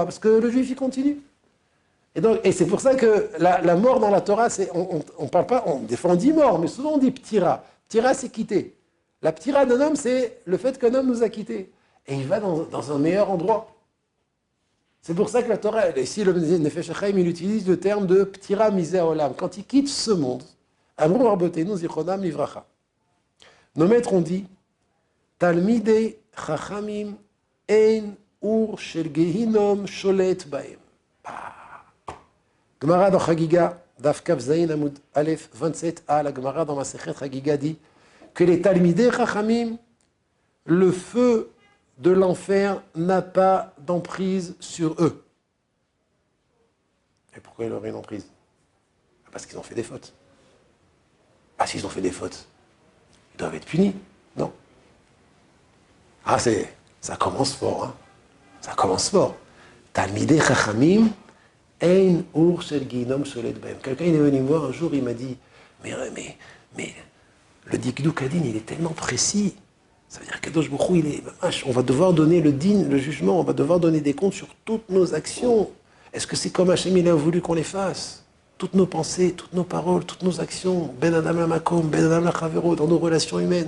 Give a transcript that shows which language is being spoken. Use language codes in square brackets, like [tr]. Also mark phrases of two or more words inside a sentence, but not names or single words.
[fr] Parce que le juif, il continue. Et c'est pour ça que la mort dans la Torah, on parle pas, des fois on dit mort, mais souvent on dit ptira. Ptira, c'est quitter. La ptira d'un homme, c'est le fait qu'un homme nous a quittés. Et il va dans un meilleur endroit. C'est pour ça que la Torah, ici le [he] Nefesh Chaim, [fr] il utilise le terme de [he] פטירה מזה עולם. [fr] Quand il quitte ce monde, [he] אמרו רבותינו זכרונם לברכה. [fr] Nos maîtres ont dit, [he] תלמידי חכמים אין אור של גיהנום שולטת בהם. [fr] Gemara dans Chagiga, [he] דף כף זין עמוד אלף [fr] 27a, la Gemara dans [he] מסכת חגיגה [fr] dit que les [he] תלמידי חכמים, [fr] le feu de l'enfer n'a pas d'emprise sur eux. Et pourquoi il aurait une emprise? Parce qu'ils ont fait des fautes. Ah, s'ils ont fait des fautes, ils doivent être punis, non? Ah, ça commence fort, hein? Ça commence fort. [he] תלמידי חכמים אין אור של גיהנום שולטת בהם. [fr] Quelqu'un est venu me voir un jour, il m'a dit mais le [he] דקדוק הדין, [fr] il est tellement précis. Ça veut dire que [he] קדוש ברוך הוא, [fr] on va devoir donner le din, le jugement, on va devoir donner des comptes sur toutes nos actions. Est-ce que c'est comme Hachem il a voulu qu'on les fasse? Toutes nos pensées, toutes nos paroles, toutes nos actions, [he] בין אדם למקום, בין אדם לחברו, [fr] dans nos relations humaines.